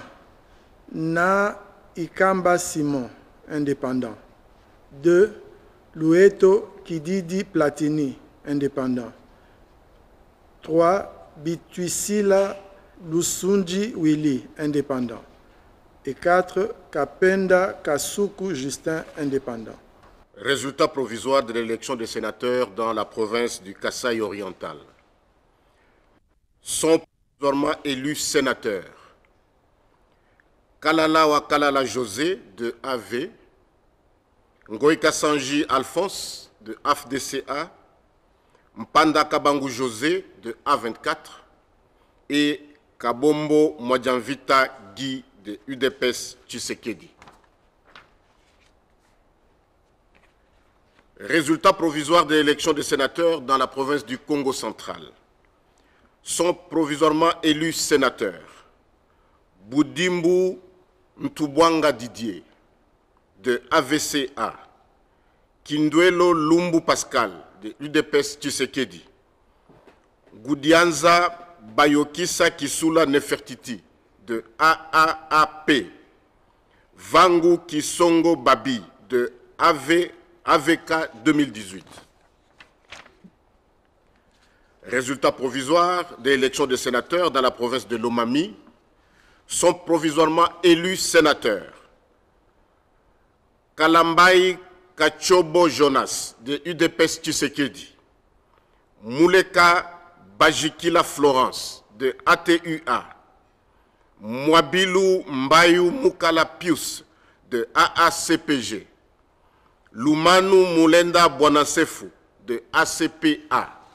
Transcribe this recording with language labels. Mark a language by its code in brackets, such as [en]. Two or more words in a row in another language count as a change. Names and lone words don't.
[fr] Na Ikamba Simon, indépendant. 2. Lueto Kididi Platini, indépendant. 3. Bituisila Lusunji Willy, indépendant. Et 4. Kapenda Kasuku Justin, indépendant. Résultat provisoire de l'élection des sénateurs dans la province du Kasaï oriental. Sont provisoirement élus sénateurs Kalala Kalala José de AV, Ngoïka Sanji Alphonse de AFDCA, Mpanda Kabangu José de A24 et Kabombo Mwadjanvita Guy de UDPS Tshisekedi. Résultat provisoire de l'élection des sénateurs dans la province du Congo central. Sont provisoirement élus sénateurs Boudimbu Ntubwanga Didier de AVCA, Kindwelo Lumbu Pascal de UDPS Tshisekedi, Goudianza Bayokisa Kisula Nefertiti de AAAP, Vangu Kisongo Babi de AVK 2018. Résultat provisoire des élections de sénateurs dans la province de Lomami. Sont provisoirement élus sénateurs Kalambai Kachobo Jonas de UDPS Tshisekedi, Mouleka Bajikila Florence de ATUA, Mwabilu Mbayou Mukala Pius de AACPG, Lumanu Moulenda Bwanasefu de ACPA.